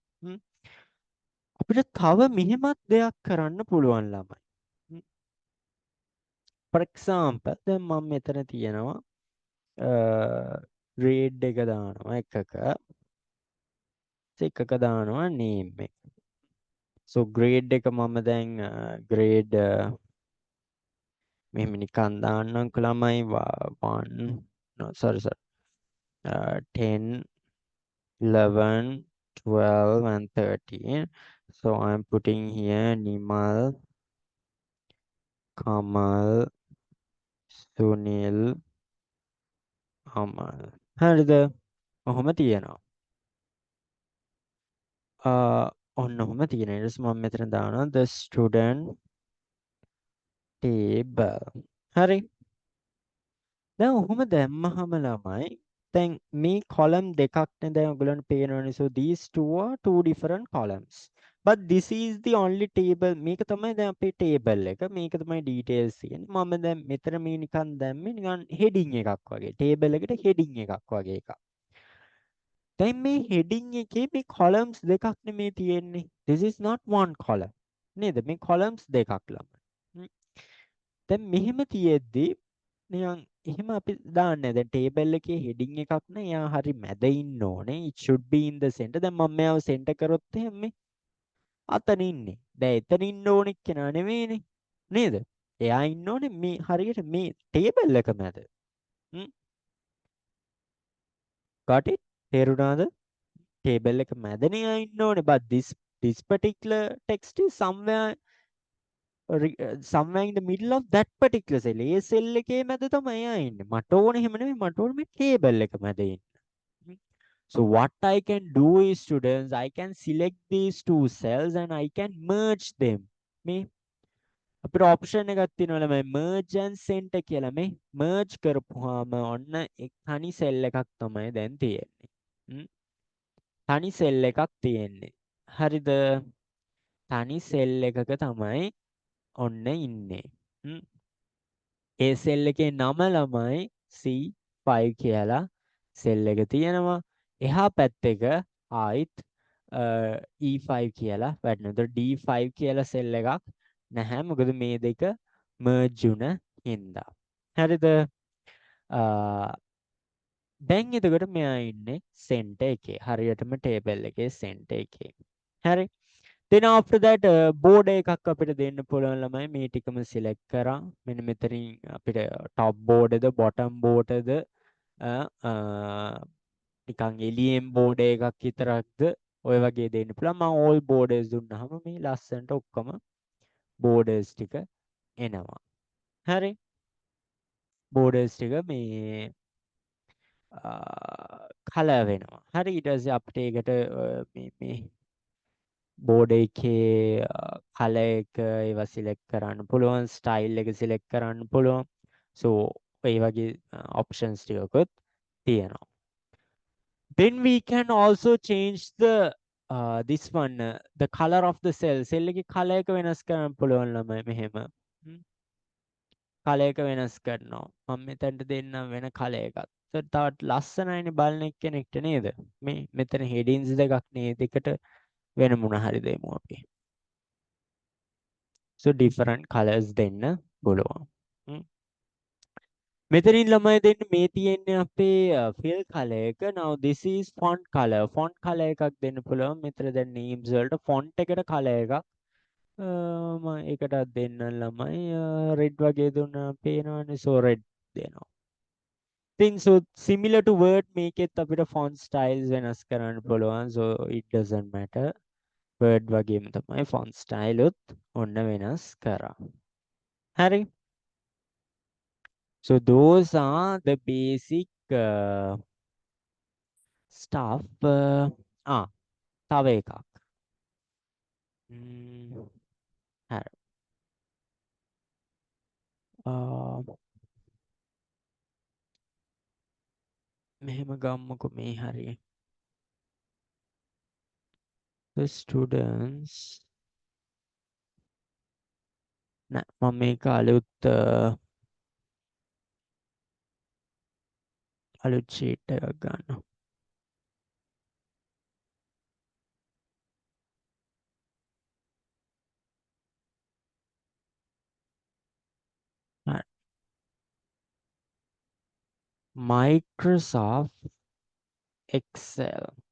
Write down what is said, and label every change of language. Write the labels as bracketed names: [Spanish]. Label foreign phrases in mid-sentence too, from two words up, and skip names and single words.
[Sinhala] අපිට තව මෙහෙමත් දෙයක් කරන්න පුළුවන් ළමයි. [English] for example [Sinhala] දැන් මම මෙතන තියෙනවා grade එක දානවා එකක දානවා name එක. so grade එක මම දැන් grade මෙහෙම නිකන් දාන්නම්කො ළමයි 1 [English] no sorry 10 11 12 and 13 so I'm putting here [Sinhala] Nimal Kamal Sunil Amal හරිද ඔහොම තියෙනවා ඔන්න ඔහොම තියෙනවා ඊට පස්සේ මම මෙතන දානවා [English] the student [Sinhala] table හරි දැන් ඔහොම දැම්මහම ළමයි දැන් මේ column දෙකක් නේ දැන් ඔයගලන්ට පේනවනේ [English] so these two are two different columns but this is the only [Sinhala] table මේක තමයි දැන් අපේ table එක මේක තමයි details තියෙන්නේ මම දැන් මෙතන මේ නිකන් දැම්මේ නිකන් heading එකක් වගේ table එකට heading එකක් වගේ එකක් දැන් මේ heading එකේ මේ columns දෙකක් නෙමේ තියෙන්නේ [English] this is not one column [Sinhala] නේද මේ columns දෙකක් ළමයි දැන් මෙහෙම තියෙද්දි නිකන් එහෙම අපි දාන්නේ දැන් table එකේ heading එකක් නේ එයා හරි මැද ඉන්න ඕනේ [English] it should be in the center [Sinhala] දැන් මම මෙයාව center කරොත් එහෙම අතන ඉන්නේ. දැන් එතන ඉන්න ඕනෙ කෙනා නෙමෙයිනේ. නේද? එයා ඉන්න ඕනේ මේ හරියට මේ ටේබල් එක මැද. හ්ම්. [English] got it? [Sinhala] තේරුණාද? ටේබල් එක මැදනේ එයා ඉන්න ඕනේ. [English] but this particular text is somewhere in the middle of that particular cell. [Sinhala] ඒ cell එකේ මැද තමයි එයා ඉන්නේ. මට ඕනේ එහෙම නෙමෙයි. මට ඕනේ මේ ටේබල් එක මැද ඉන්න. හ්ම්. [English] So what I can do is students, I can select these two cells and I can merge them. [Sinhala] මේ අපිට ඔප්ෂන් එකක් තියෙනවා මේ [English] merge and center [Sinhala] කියලා මේ merge කරපුවාම ඔන්න තනි සෙල් එකක් තමයි දැන් තියෙන්නේ. තනි සෙල් එකක් තියෙන්නේ. හරිද? තනි සෙල් එකක තමයි ඔන්න ඉන්නේ. ඒ සෙල් එකේ නම ළමයි C5 කියලා සෙල් එක තියෙනවා. එහා පැත්තක ආයිත් E5 කියලා වැටෙනවා. D5 කියලා සෙල් එකක් නැහැ. මොකද මේ දෙක merge වුණ හින්දා. හරිද? දැන් එතකොට මෙයා ඉන්නේ center එකේ. හරියටම table එකේ center එකේ. හරි. [English] then after that board [Sinhala] එකක් අපිට දෙන්න පුළුවන් ළමයි මේ ටිකම select කරා. මෙන්න මෙතනින් අපිට [English] top board [Sinhala] එකද [English] bottom board [Sinhala] එකද නිකන් එළියෙන් board එකක් විතරක්ද ඔය වගේ දෙන්න පුළුවන්. මම [English] all borders [Sinhala] දුන්නාම මේ ලස්සනට ඔක්කොම borders ටික එනවා. හරි. borders ටික මේ color වෙනවා. හරි ඊට පස්සේ අපිට ඒකට මේ board එකේ color එක ඒවා select කරන්න පුළුවන්, style එක select කරන්න පුළුවන්. so ඒ වගේ options ටිකකුත් තියෙනවා. [English] then we can also change the this one the color of the cell. [Sinhala] cell එකේ color එක වෙනස් කරන්න පුළුවන් ළමයි මෙහෙම. color එක වෙනස් කරනවා. මම මෙතනට දෙන්නම් වෙන color එකක්. තවත් ලස්සනයිනේ බලන එක්කෙනෙක්ට නේද? මේ මෙතන headings දෙකක් නේ දෙකට වෙන මොන හරි දෙමු අපි. so [English] different colors [Sinhala] දෙන්න පුළුවන්. මෙතනින් ළමයි දෙන්න මේ තියෙන්නේ අපේ [English] fill color [Sinhala] එක. [English] now this is font color. font color එකක් දෙන්න පුළුවන්. [Sinhala] මෙතන දැන් names වලට font එකට color එකක් මම ඒකටත් දෙන්න ළමයි red වගේ දුන්නා පේනවනේ [English] so red [Sinhala] දෙනවා. [English] thing so similar to word [Sinhala] මේකෙත් අපිට [English] font styles [Sinhala] වෙනස් කරන්න පුළුවන් [English] so it doesn't matter word [Sinhala] වගේම තමයි [English] font style [Sinhala] උත් ඔන්න වෙනස් කරා. හරි. [English] so those are the basic stuff. [Sinhala] තව එකක්. හරි. මෙහෙම ගම්මුකෝ මේ හරිය. [English] the students [Sinhala] නෑ මම මේක අලුත් sheet එකක් ගන්නවා. Microsoft Excel.